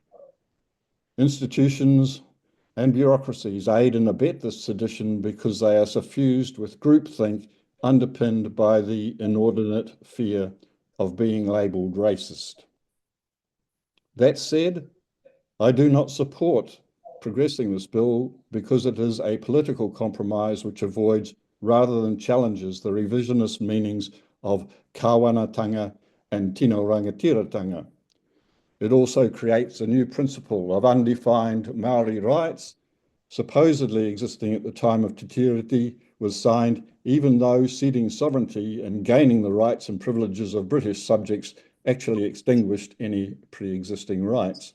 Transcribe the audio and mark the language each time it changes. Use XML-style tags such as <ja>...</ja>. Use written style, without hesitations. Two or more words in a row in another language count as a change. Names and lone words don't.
<en>Institutions and bureaucracies aid and abet this sedition because they are suffused with groupthink underpinned by the inordinate fear of being labelled racist. That said, I do not support progressing this bill because it is a political compromise which avoids rather than challenges the revisionist meanings of kāwanatanga and</en> <mi>tino rangatiratanga.</mi> <en>It also creates a new principle of undefined Māori rights, supposedly existing at the time of Te Tiriti was signed, even though ceding sovereignty and gaining the rights and privileges of British subjects actually extinguished any pre-existing rights.</en>